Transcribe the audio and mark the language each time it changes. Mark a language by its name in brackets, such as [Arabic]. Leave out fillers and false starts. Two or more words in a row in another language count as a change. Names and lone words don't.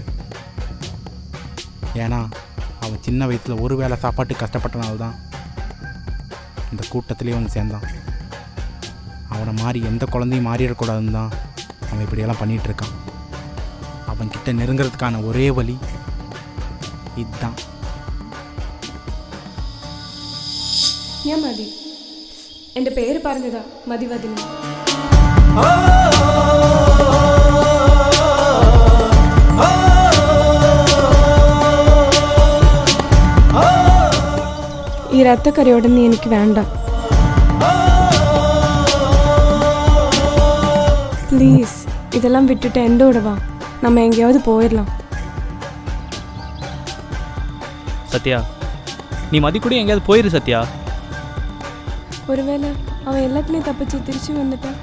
[Tamil] ஏன்னா அவன் சின்ன வயசில் ஒரு வேளை சாப்பாட்டுக்கு கஷ்டப்பட்டனால்தான் இந்த கூட்டத்திலே வந்து சேர்ந்தான். அவனை மாதிரி எந்த குழந்தையும் மாறிடக்கூடாதுன்னு தான் அவன் இப்படியெல்லாம் பண்ணிகிட்ருக்கான். அவன்கிட்ட நெருங்கிறதுக்கான ஒரே வழி இதுதான். [Malayalam] ഞാൻ മതി. എൻ്റെ പേര് പറഞ്ഞതാ മതിവദിനി. ഈ രത്തക്കറിയോടെ നീ എനിക്ക് വേണ്ട. [Tamil] ப்ளீஸ் இதெல்லாம் விட்டுட்டு என்னோட வா. நம்ம எங்கேயாவது போயிடலாம். சத்யா, நீ மதி கூட எங்கேயாவது போயிரு சத்யா. ஒருவேளை அவன் எல்லாத்துலேயும் தப்பிச்சு திருச்சி வந்துட்டான்.